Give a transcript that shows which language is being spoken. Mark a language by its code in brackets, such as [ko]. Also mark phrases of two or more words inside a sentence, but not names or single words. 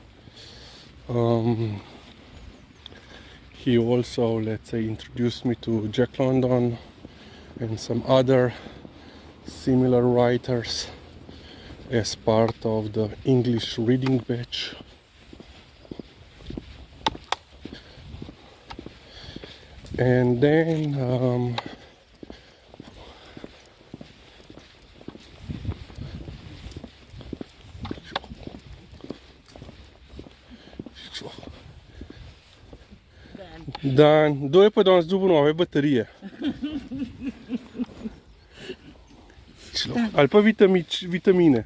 [en] He also, let's say, introduced me to Jack London and some other similar writers as part of the English reading batch. And then [sl] Dan, kdo je pa danes dobil nove baterije? Ali pa vitamine?